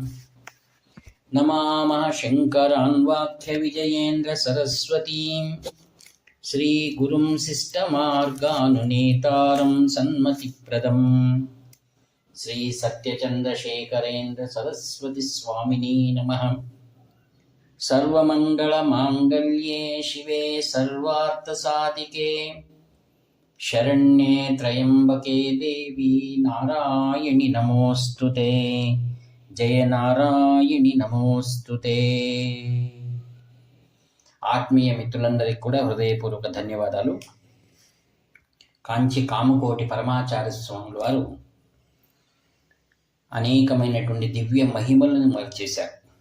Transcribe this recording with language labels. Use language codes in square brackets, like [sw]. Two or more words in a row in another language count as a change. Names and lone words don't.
[sa] नमामः शङ्करान् वाक्यविजयेन्द्रसरस्वतीं श्रीगुरुं शिष्टमार्गानुनेतारं सन्मतिप्रदं श्रीसत्यचन्द्रशेखरेन्द्रसरस्वतीस्वामिने नमः। सर्वमङ्गलमाङ्गल्ये शिवे सर्वार्थसाधिके शरण्ये त्र्यम्बके देवी नारायणि नमोऽस्तुते। जय నారాయణి నమోస్తుతే। [te] ఆత్మీయ మిత్రులందరికీ కూడా హృదయపూర్వక ధన్యవాదాలు. కాంచి కామకోటి పరమాచార్య స్వాముల వారు అనేకమైనటువంటి దివ్య మహిమలను మనకు చేశారు.